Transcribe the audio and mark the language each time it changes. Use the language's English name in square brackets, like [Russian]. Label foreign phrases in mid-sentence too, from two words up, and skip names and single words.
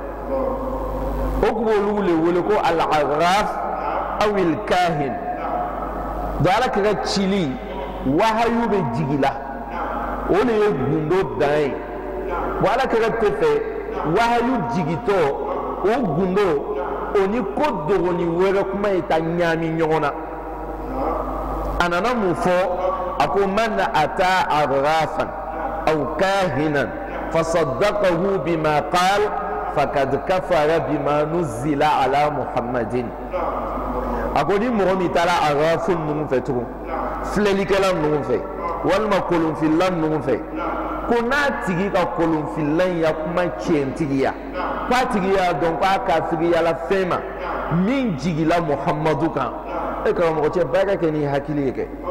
[Bambara] o kun b'olu le wele ko [Arabic] العراف أو الكاهن [Bambara] donc ala kɛra cili wahayu bɛ jigi la o de ye gundo dan ye bon ala kɛra tɛ fɛ wahayu jigitɔ o gundo o ni ko dogoni wɛrɛ kuma ye ta ɲaami ɲɔgɔn na a nana mun fɔ a ko [Arabic] من أتى عرافا أو كاهنا فصدقه بما قال فقد كفر بما نزل على محمد [Bambara] a ko ni mɔgɔ min taara aghrafun ninnu fɛ tugun filɛlikɛla ninnu fɛ walima kolonfila ninnu fɛ ko n'a tigi ka kolonfila in ya kuma tiɲɛtigiya k'a tigi y'a dɔn k'a kafiriyala fɛn ma min jigila muhammadu kan e karamɔgɔ cɛ barika kɛ ni hakili ye kɛ